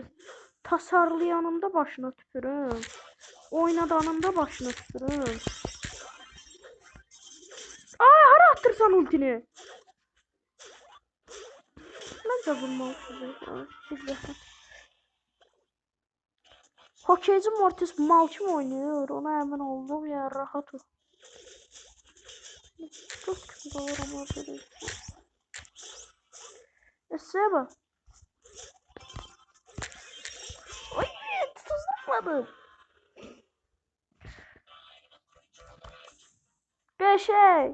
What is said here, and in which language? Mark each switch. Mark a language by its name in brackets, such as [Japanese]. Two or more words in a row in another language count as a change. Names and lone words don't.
[Turkish] Tasarlayanında başına tüpürüm. Oynadanında başına tüpürüm. [Azerbaijani] Aa, hara attırsan ultini? Məncə vurmalısınız. Bir dəfə. Hokeyci Mortis mal kimi oynayır. Ona əmin oldum ya, rahat ol. [Turkish] Çok kötü olur ama ortada. Seba. Oy, tuzlamadım. Bir şey.